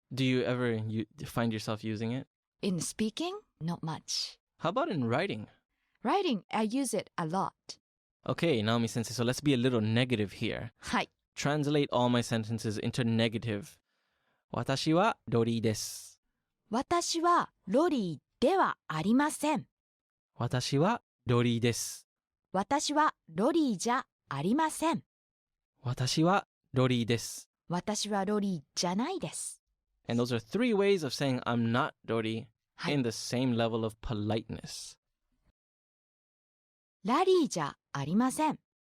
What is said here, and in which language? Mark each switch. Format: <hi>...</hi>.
<en>Do you ever find yourself using it? In speaking, not much. How about in writing? Writing, I use it a lot. Okay, Naomi Sensei, so let's be a little negative here.</en> <ja>はい。</ja> <en>Translate all my sentences into negative.</en> <ja>私はロリーです。私はロリーではありません。私はロリーです。私はロリーじゃありません。私はロリーです。私はロリーじゃないです。</ja> <en>And those are 3 ways of saying I'm not Dori</en> <ja>はい。</ja> <en>in the same level of politeness.</en> <ja>ラリーじゃありません。</ja>